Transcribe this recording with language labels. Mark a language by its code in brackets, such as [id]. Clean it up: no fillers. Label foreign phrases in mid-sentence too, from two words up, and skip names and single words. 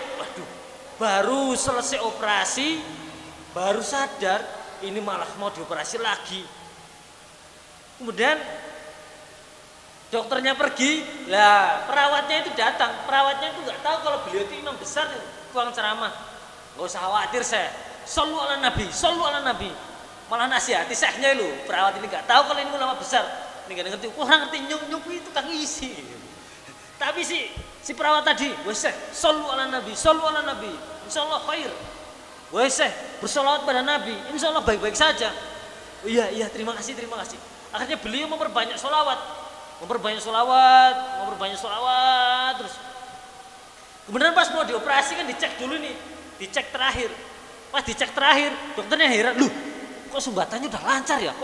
[id] Waduh, baru selesai operasi, baru sadar ini malah mau dioperasi lagi. Kemudian dokternya pergi, lah perawatnya itu datang. Perawatnya itu nggak tahu kalau beliau itu imam besar tukang ceramah. Nggak usah khawatir Syekh, [ar] صلوا على النبي، صلوا على النبي. [id] Malah nasihati Syekhnya lu, perawat ini nggak tahu kalau ini ulama besar. Ini nggak ngerti, orang ngerti nyuk itu kang isi. Tapi si perawat tadi, wes Syekh, [ar] صلوا على النبي، صلوا على النبي، إن شاء الله خير. [id] Wes Syekh, bersolawat pada nabi, insyaallah baik-baik saja. Iya, terima kasih. Akhirnya beliau memperbanyak solawat terus. Kemudian pas mau dioperasi kan dicek dulu nih, dicek terakhir. Pas dicek terakhir, dokternya heran, "Loh, kok sumbatannya udah lancar ya?